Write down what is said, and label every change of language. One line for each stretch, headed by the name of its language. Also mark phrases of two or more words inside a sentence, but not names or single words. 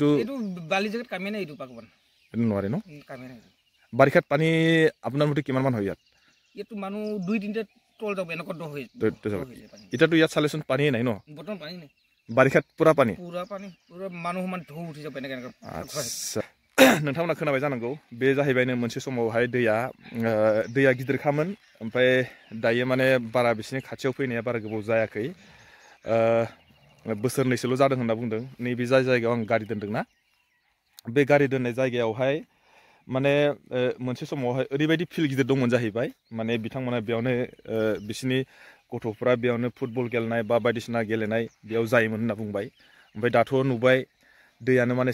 Assamese: বালি জেগাত কামেই নাই এইটো নোৱাৰে ন বাৰিষাত পানী আপোনাৰ মতে কিমান মান হয় ইয়াততো মানুহ 2-3টা তল যাব এনেকুৱা দ হৈ এতিয়াতো ইয়াত চালেচোন পানীয়ে নাই ন বৰ্তমান পানী নাই বাৰিষাত পুৰা পানী মানুহ সমান ঢৌ উঠি যাব এনেকৈ
Bodo: আচ্ছা नोंथांमोना खोनाबाय जानांगौ बे जाहैबायनो मोनसे समावहाय दैया गिदिरखामोन ओमफ्राय दायो माने बारा बिसिनि खाथियाव फैनाया बारा गोबाव जायाखै बोसोरनैसोल' जादों होनना बुंदों नैबे जाय जायगायाव आं गारि दोनदोंना बे गारि दोननाय जायगायावहाय माने मोनसे समावहाय ओरैबायदि फिल्ड गिदिर दंमोन जाहैबाय माने बिथांमोना बेयावनो बिसिनि गथ'फ्रा बेयावनो फुटबल गेलेनाय बा बायदिसिना गेलेनाय बेयाव जायोमोन होनना बुंबाय ओमफ्राय दाथ' नुबाय दैयानो माने